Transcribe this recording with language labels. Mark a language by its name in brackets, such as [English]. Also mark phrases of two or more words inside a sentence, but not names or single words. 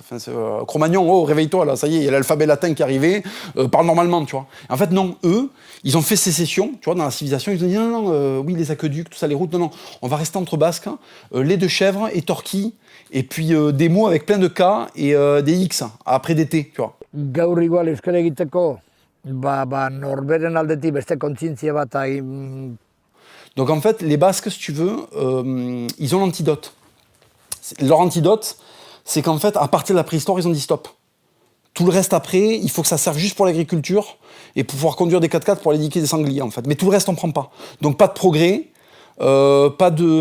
[French] Enfin, Cro-Magnon, oh, réveille-toi, là, ça y est, il y a l'alphabet latin qui est arrivé, parle normalement, tu vois. En fait, non, eux, ils ont fait sécession, tu vois, dans la civilisation, ils ont dit non, oui, les aqueducs, tout ça, les routes, non, on va rester entre basques, lait de chèvre et torquis, et puis des mots avec plein de K et des X, après des T, tu vois. [Basque] Gaur igual euskal egiteko norberen aldetik beste kontzientzia bat [French] Donc en fait, les Basques, si tu veux, ils ont l'antidote. Leur antidote, c'est qu'en fait, à partir de la préhistoire, ils ont dit stop. Tout le reste après, il faut que ça serve juste pour l'agriculture et pour pouvoir conduire des 4x4 pour aller niquer des sangliers, en fait. Mais tout le reste, on prend pas. Donc pas de progrès, pas de